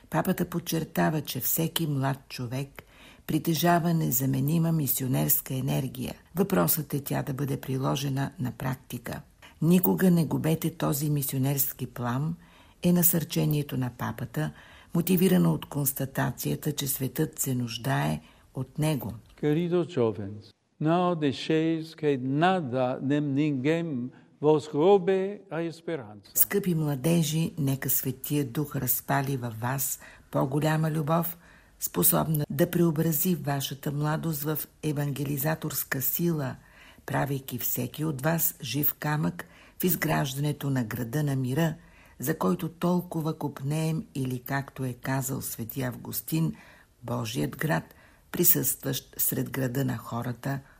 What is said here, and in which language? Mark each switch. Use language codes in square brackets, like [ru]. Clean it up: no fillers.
[bg] Папата подчертава, че всеки млад човек притежава незаменима мисионерска енергия. Въпросът е тя да бъде приложена на практика. Никога не губете този мисионерски плам, е насърчението на папата, мотивирано от констатацията, че светът се нуждае от него. [es] Queridos jóvenes, no dejéis que nada ni ningún vos robe a esperanza. [bg] Скъпи младежи, нека Светия Дух разпали във вас по-голяма любов, способна да преобрази вашата младост в евангелизаторска сила, правейки всеки от вас жив камък в изграждането на града на мира, за който толкова копнеем или, както е казал Свети Августин, Божият град, присъстващ сред града на хората.